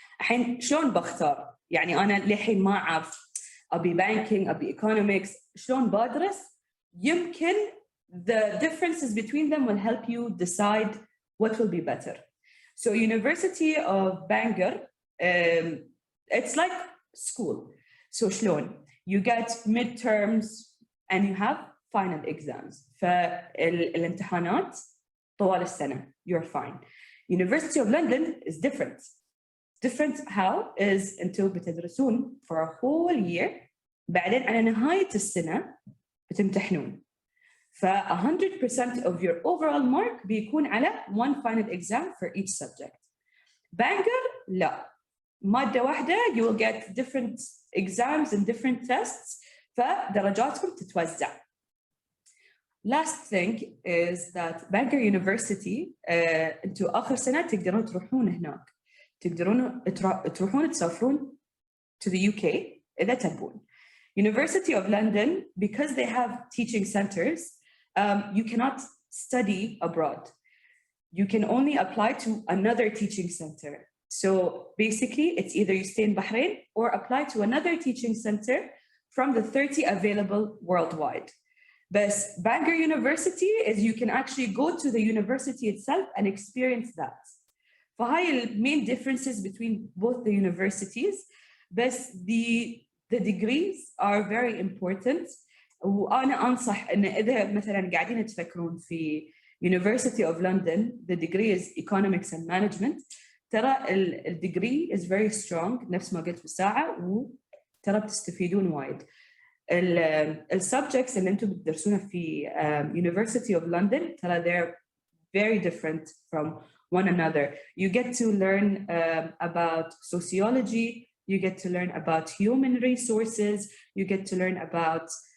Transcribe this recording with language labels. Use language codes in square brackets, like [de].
[ar] الحين شلون بختار؟ يعني أنا للحين ما أعرف أبي banking أبي economics، شلون بدرس؟ يمكن [en] the differences between them will help you decide what will be better. So University of Bangor, it's like school. So شلون؟ You get midterms and you have final exams. [ar] فالامتحانات طوال السنة, [en] you're fine. University of London is different. Different how is until [ar] بتدرسون [en] for a whole year, [ar] بعدين على نهاية السنة بتمتحنون. [en] 100% of your overall mark [ar] بيكون على [en] one final exam for each subject. Bangor, [ar] لا. مادة واحدة [en] you will get different exams and different tests, [ar] فدرجاتكم تتوزع. [en] Last thing is that [ar] Bangor University انتوا آخر سنة تقدرون تروحون هناك. تقدرون تروحون تسافرون [en] to the UK [ar] إذا تبون. [en] University of London, because they have teaching centers, you cannot study abroad. You can only apply to another teaching center. So basically, it's either you stay in Bahrain or apply to another teaching center from the 30 available worldwide. But Bangor University is you can actually go to the university itself and experience that. [ar] فهاي [en] the main differences between both the universities. But the degrees are very important. [ar] وأنا أنصح إن إذا مثلاً قاعدين تفكرون في [en] University of London, the degree is economics and management. [ar] ترى [en] degree is very strong [ar] نفس ما قلت في الساعة, وترى بتستفيدون وايد. [en] subjects [ar] اللي أنتم بتدرسونها في [en] University of London [ar] ترى [en] they're very different from one another. You get to learn about sociology, you get to learn about human resources, you get to learn about